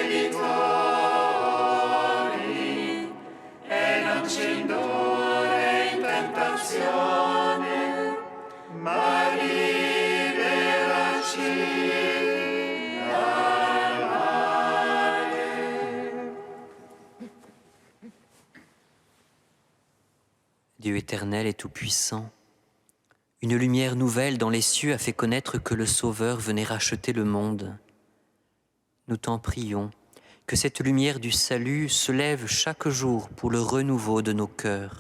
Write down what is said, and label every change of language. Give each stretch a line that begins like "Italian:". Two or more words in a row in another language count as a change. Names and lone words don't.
Italian: debitori, e non ci indurre in tentazione, ma liberaci dal male.
French: Dieu éternel et tout-puissant, une lumière nouvelle dans les cieux a fait connaître que le Sauveur venait racheter le monde. Nous t'en prions, que cette lumière du salut se lève chaque jour pour le renouveau de nos cœurs.